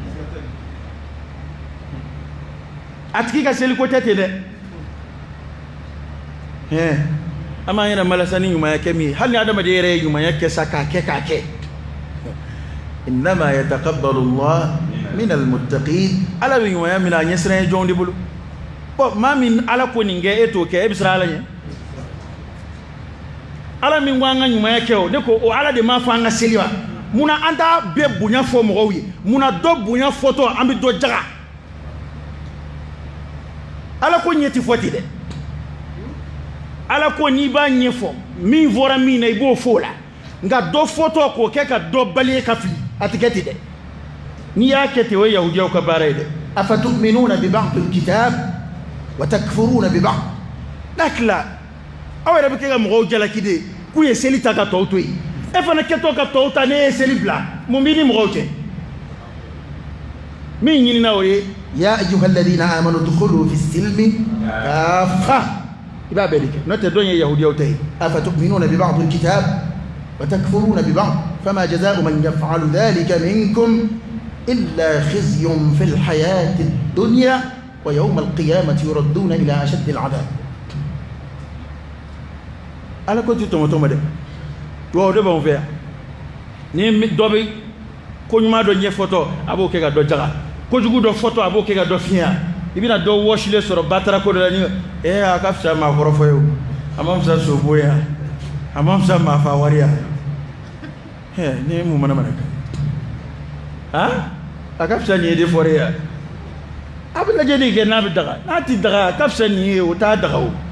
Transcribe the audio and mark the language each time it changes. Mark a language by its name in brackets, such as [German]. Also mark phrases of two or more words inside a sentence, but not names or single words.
[Bambara] a tigi ka seliko tɛ ten dɛ an b'an yɛrɛ malasa ni ɲumanya kɛ min ye hali ni adamaden yɛrɛ ye ɲumanya kɛ sa k'a kɛ [Arabic] إنما يتقبل الله من المتقين [Bambara] ala bɛ ɲumanya min a ɲɛsiran ye jɔnw de bolo bon maa min ala ko nin kɛ e t'o kɛ e bɛ siran ala ɲɛ ala min ko an ka ɲumanya kɛ o ne ko o ala de m'a fɔ an ka seli wa munna an t'a bɛɛ bonya fɔ mɔgɔw ye munna dɔ bonya fɔtɔ an bɛ dɔ jaga ala ko ɲɛ tɛ fɔ ten dɛ ala ko n'i b'a ɲɛfɔ min fɔra min na i b'o fɔ o la nka dɔ fɔtɔ k'o kɛ ka dɔ bali ka fili a tɛ kɛ ten dɛ n'i y'a kɛ ten o ye yahudiyaw ka baara ye dɛ [Arabic] أفتؤمنون ببعض الكتاب وتكفرون ببعض [Bambara] n'a tila aw yɛrɛ bɛ kɛ ka mɔgɔw jalaki de k'u ye seli ta ka tɔw to yen e fana kɛtɔ ka tɔw ta ne ye seli bila mun b'i ni mɔgɔw cɛ min ɲinina o ye [Arabic] يا أيها الذين آمنوا ادخلوا في السلم كافة [Bambara] i b'a bɛɛ de kɛ n'o tɛ dɔn ye yahudiyaw ta ye [Arabic] أفتؤمنون ببعض الكتاب وتكفرون ببعض فما جزاء من يفعل ذلك منكم إلا خزي في الحياة الدنيا ويوم القيامة يردون إلى أشد العذاب [Bambara] ala ko ti tɔmɔtɔmɔ dɛ wa de b'anw fɛ yan ni dɔ bɛ ko ɲuman dɔ ɲɛfɔtɔ a b'o kɛ ka dɔ jaga kojugu dɔ fɔtɔ a b'o kɛ ka dɔ fiɲɛ i bɛna dɔ wɔsilen sɔrɔ batara ko dɔ la ni a ka fisa maakɔrɔ fɔ ye o a ma fisa sobo ye a ma fisa maafa wari ya ni ye mun mana mana kɛ a ka fisa nin ye de fɔre ya a bɛ lajɛli kɛ n'a bɛ daga n'a ti daga a ka fisa nin ye o t'a daga o